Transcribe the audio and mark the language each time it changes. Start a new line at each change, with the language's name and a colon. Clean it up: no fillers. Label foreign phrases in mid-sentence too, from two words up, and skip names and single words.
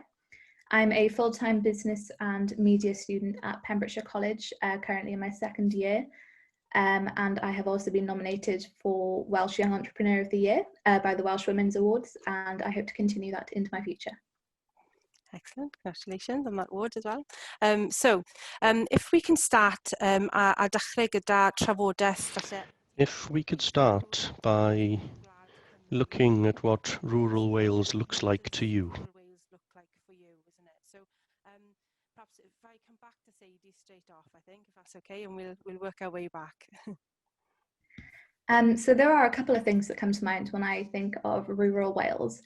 English: I'm a full-time business and media student at Pembrokeshire College, currently in my second year. And I have also been nominated for Welsh Young Entrepreneur of the Year by the Welsh Women's Awards, and I hope to continue that into my future. Excellent, congratulations on that award as well. If we can start a
Welsh: dechrau gyda trafodaeth falle.
English: If we could start by looking at what rural Wales looks like to you. Rural Wales look like for you, isn't it? So perhaps if I come back to Sadie straight off, I think, if that's okay, and we'll work our way back. So there are a couple of things that come to mind when I think of rural Wales.